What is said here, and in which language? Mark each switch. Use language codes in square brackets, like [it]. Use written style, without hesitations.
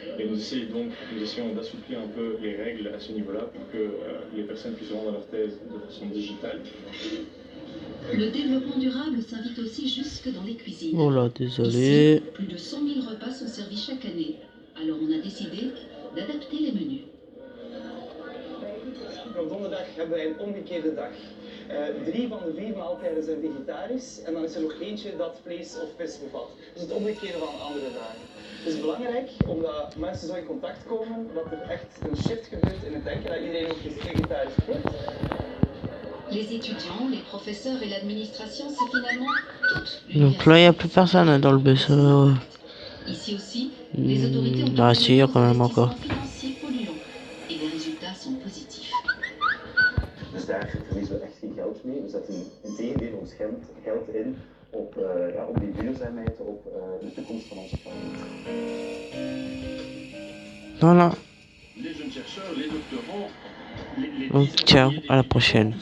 [fr] Et nous essayons d'assouplir un peu les règles à ce niveau-là pour que les personnes puissent rendre leur thèse de façon digitale. Le développement durable s'invite aussi jusque dans les cuisines. Oh là, désolé. Ici, plus de 100 000 repas sont servis chaque année. Alors on a décidé d'adapter les menus. [nl] Op donderdag hebben wij een omgekeerde dag. 3 van de 4 maaltijden zijn vegetarisch en dan is er nog eentje dat vlees of vis bevat. Dus het omgekeerde van andere dagen. Het is belangrijk omdat mensen zo in contact komen dat er echt een shift gebeurt in het denken, dat iedereen ook vegetarisch eet. [fr] Les étudiants, les professeurs et l'administration, c'est finalement toute Donc là, il n'y a plus personne dans le bus. Ici aussi, les autorités ont Ah si, il y a quand même encore. financiers polluants et les résultats sont positifs. [nl] Dus daar verliezen we echt geen geld mee. We zetten integendeel ons geld in op die duurzaamheid, op de toekomst van onze planeet. [fr] Voilà. Les jeunes chercheurs, les doctorants, Donc ciao, à la prochaine.